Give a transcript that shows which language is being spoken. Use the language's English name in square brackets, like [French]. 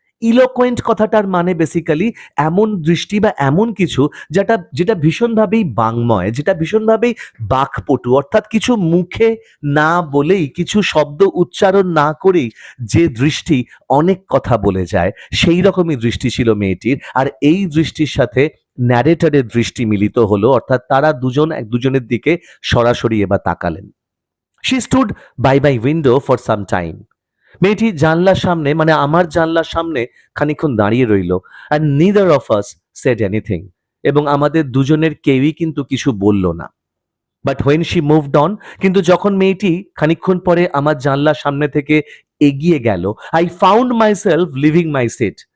[Bangla] ইলোকোয়েন্ট কথাটার মানে বেসিক্যালি এমন দৃষ্টি বা এমন কিছু যেটা ভীষণভাবেই বাংময়, যেটা ভীষণভাবেই বাকপটু, অর্থাৎ কিছু মুখে না বলেই, কিছু শব্দ উচ্চারণ না করেই যে দৃষ্টি অনেক কথা বলে যায়, সেই রকমই দৃষ্টি ছিল মেয়েটির। আর এই দৃষ্টির সাথে ন্যারেটরের দৃষ্টি মিলিত হলো, অর্থাৎ তারা দুজন এক দুজনের দিকে সরাসরি এবার তাকালেন। [English] She stood by my window for some time. [Bangla] মেয়েটি জানলার সামনে, মানে আমার জানলার সামনে খানিকক্ষণ দাঁড়িয়ে রইল, [English] and neither of us said anything. [Bangla] এবং আমাদের দুজনের কেউই কিন্তু কিছু বলল না। But [English] when she moved on, [Bangla] কিন্তু যখন মেয়েটি খানিকক্ষণ পরে আমার জানলার সামনে থেকে এগিয়ে গেল, [English] I found myself leaving my seat.